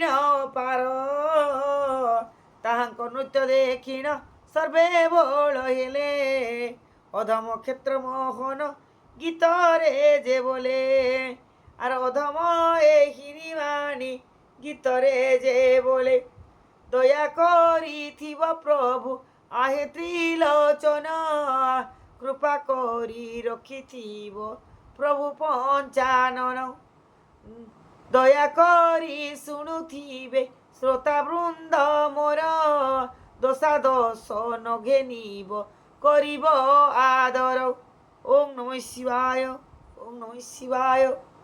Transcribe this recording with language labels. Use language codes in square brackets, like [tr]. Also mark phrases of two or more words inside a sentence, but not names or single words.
[or] ପାର ତାହାଙ୍କ ନୃତ୍ୟ ଦେଖିଣ ସର୍ବେ ବୋଳ ହେଲେ ଅଧମ କ୍ଷେତ୍ର ମୋହନ ଗୀତରେ ଯେ ବୋଲେ ଆର ଅଧମ ଏହି ନିମାଣି ଗୀତରେ ଯେ ବୋଲେ ଦୟା କରିଥିବ ପ୍ରଭୁ ଆହେ ତ୍ରିଲୋଚନ କୃପା କରି ରଖିଥିବ ପ୍ରଭୁ ପଞ୍ଚାନନ ଦୟା କରି ଶୁଣୁଥିବେ ଶ୍ରୋତା ବୃନ୍ଦ ମୋର ଦୋଷା ଦୋଷ ନ ଘେନିବ କରିବ ଆଦର [sa] ओम नमः शिवाय ओम नमः शिवाय।